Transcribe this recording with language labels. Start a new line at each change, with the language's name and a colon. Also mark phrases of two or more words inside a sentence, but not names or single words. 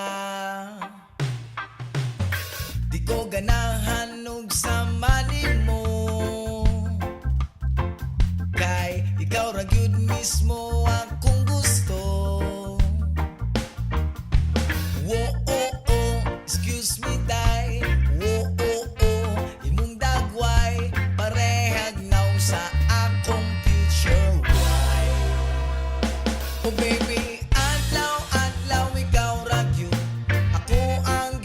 Cebuano: Di ko ganahan og samanin mo, kay ikaw ra gyud mismo akong gusto. Wo oh oh,
English: excuse me
Cebuano: day. Wo oh oh, imong dagway parehag naw sa akong
English: future wife. Oh baby,
Cebuano: adlaw adlaw ikaw ra gyud ako